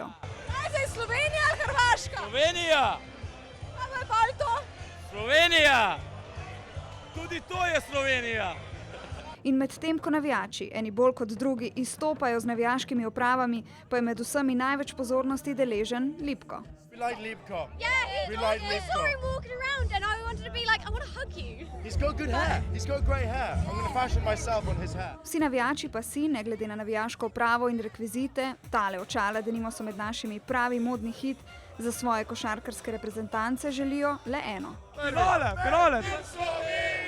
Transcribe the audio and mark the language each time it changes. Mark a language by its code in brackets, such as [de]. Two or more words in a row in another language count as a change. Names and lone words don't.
[sl] Zdaj je Slovenija ali Hrvaška? Slovenija! Kaj pa je to? Slovenija! Tudi to je Slovenija! In medtem ko navijači, eni bolj kot drugi, izstopajo z navijaškimi opravami, pa je med vsemi največ pozornosti deležen Lipko. [en] We like Lipko. Yeah, We like I Lipko. saw him walking around and I wanted to be like, I want to hug you. He's got good hair. He's got great hair. I'm going to fashion myself on his hair. [sl] Vsi navijači pa si, ne glede na navijaško opravo in rekvizite, tale očala, denimo so med našimi pravi modni hit, za svoje košarkarske reprezentance želijo le eno. Finale!